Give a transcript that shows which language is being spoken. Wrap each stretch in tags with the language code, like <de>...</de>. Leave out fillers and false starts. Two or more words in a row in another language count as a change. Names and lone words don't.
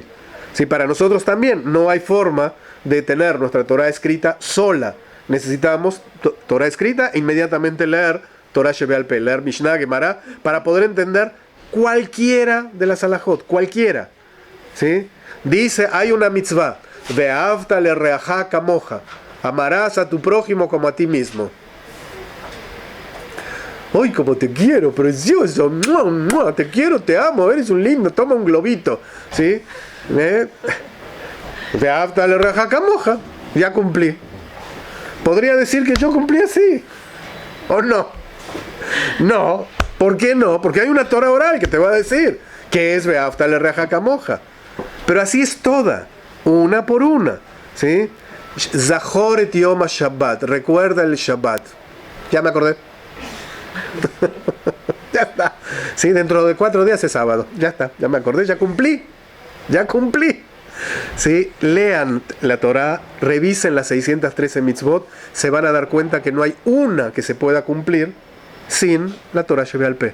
<es>Sí, para nosotros también no hay forma de tener nuestra Torah escrita sola. Necesitamos Torah escrita e inmediatamente leer</es> <he>תורה שבעל פה,</he> <es>leer Mishnah, Gemara, para poder entender cualquiera de las alajot, cualquiera. ¿Sí? Dice, hay una mitzvah,</es> <he>ואהבת לרעך כמוך,</he> <es>amarás a tu prójimo como a ti mismo. ¡Ay, como te quiero, precioso! ¡Mua, mua! Te quiero, te amo, eres un lindo, toma un globito. ¿Sí?</es> <he>ואהבת לרעך כמוך,</he> <es>ya cumplí. Podría decir que yo cumplí así, ¿o no? No, ¿por qué no? Porque hay una Torah oral que te va a decir que es</es> <he>ואהבת לרעך כמוך.</he> <es>Pero así es toda, una por una, ¿sí?</es> <he>זכור את יום שבת,</he> <es>recuerda el Shabbat. Ya me acordé. Ya está. Sí, dentro de 4 días es sábado. Ya está, ya me acordé, ya cumplí. Ya cumplí. Sí, lean la Torah, revisen las 613 mitzvot, se van a dar cuenta que no hay una que se pueda cumplir sin la</es> <he>תורה שבעל פה.</he>